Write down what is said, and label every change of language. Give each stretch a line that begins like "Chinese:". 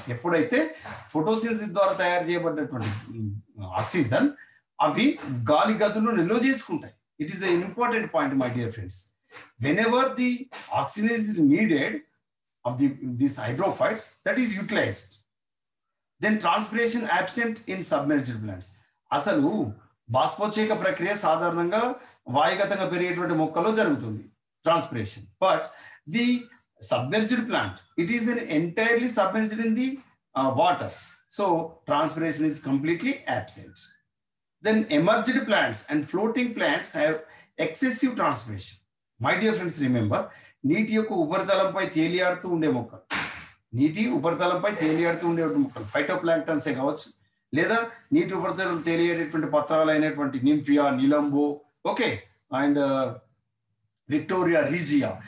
Telugu: ఎప్పుడైతే ఫోటోసిన్సిస్ ద్వారా తయారు చేయబడినటువంటి ఆక్సిజన్ అవి గాలి గదుల్లో నిల్వ చేసుకుంటాయి.
English: It is an important point my dear friends. Whenever the oxygen is needed of this hydrophytes that is utilised. Then transpiration absent in submerged plants.
Telugu: అసలు బాష్పోత్సేక ప్రక్రియ సాధారణంగా వాయుగతంగా పెరిగేటువంటి మొక్కల్లో జరుగుతుంది,
English: transpiration, but the submerged plant, it is entirely submerged in the water, so transpiration is completely absent. Then emerged plants and floating plants have excessive transpiration. My dear friends, remember,
Telugu: నీటి యొక్క ఉపరితలంపై తేలియాడుతూ ఉండే మొక్కలు, నీటి ఉపరితలంపై తేలియాడుతూ ఉండే మొక్కలు ఫైటోప్లాంక్టన్సే కావచ్చు, లేదా నీటి ఉపరితలం తేలియేటటువంటి పత్రాలు అయినటువంటి నింఫియా, నిలంబో, ఓకే, అండ్ Victoria regia.